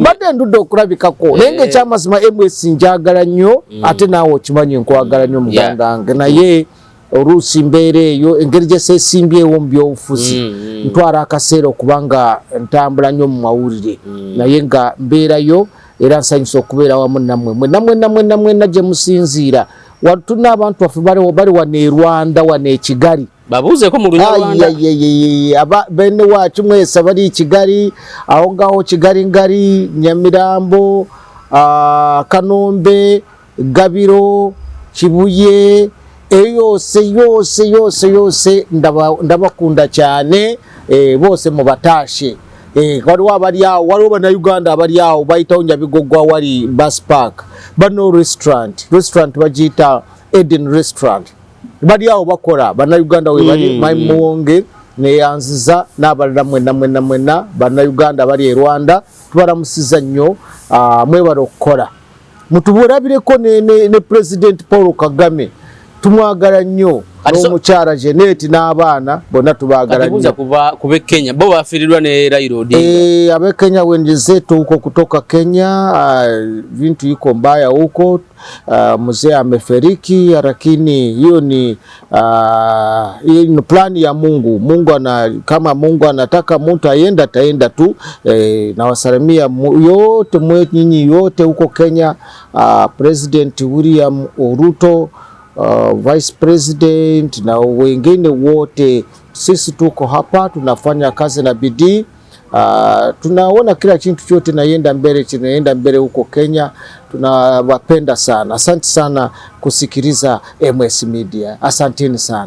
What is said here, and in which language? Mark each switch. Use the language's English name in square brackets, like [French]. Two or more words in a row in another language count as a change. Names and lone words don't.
[Ganda] mbadde ndudde okulabikako nenge kyamazima MS njagala nnyo ate naawe okimanyi nkwagala nnyo muganda wange naye oluusi mbeera eyo engeri gye seesimbyewo mu byobufuzi ntwala akaseera okubanga ntambula nnyo mu mawulire naye nga mbeerayo era nsanyusa okubeera wamu nammwe mwenna gye musinziira watuna abantu baffe bali wano e Rwanda wano e Kigali babuuzeeko mu [Kinyarwanda] Rwanda bene wacu mwese bali i Kigali aho ngaho Kigali ngari Nyamirambo Kanombe Gabiro Kibuye yose ndabakunda cyane bose mubatashe [Ganda] waliwo abali awo waliwo bannayuganda abali awo bayitawo Nyabigogwa wali bus park bano restaurant bagiyita Eden restaurant bali awo bakola bannayuganda we bali Muwonge neyanziza n'abalala mwenna bannayuganda bali e Rwanda tubalamusiza nnyo mwebala okukola mutuburabireko ne President Paul Kagame tumwagala nnyo n'omukyala Jeanette n'abaana bonna tubagala nnyo kuba Kenya bo bafirirwa ne Raila Odinga [Swahili] abe Kenya wenzetu huko kutoka Kenya vintu iko mbaya huko mzee amefariki lakini hiyo ni plani ya Mungu kama Mungu anataka mtu aenda ataenda tu na wasalimia yote nyinyi yote huko Kenya President William Ruto Vice President na wengine wote sisi tuko hapa tunafanya kazi na bidii tunaona kila kitu chote kinaenda mbele huko Kenya tunawapenda sana asante sana kusikiliza MS Media asanteni sana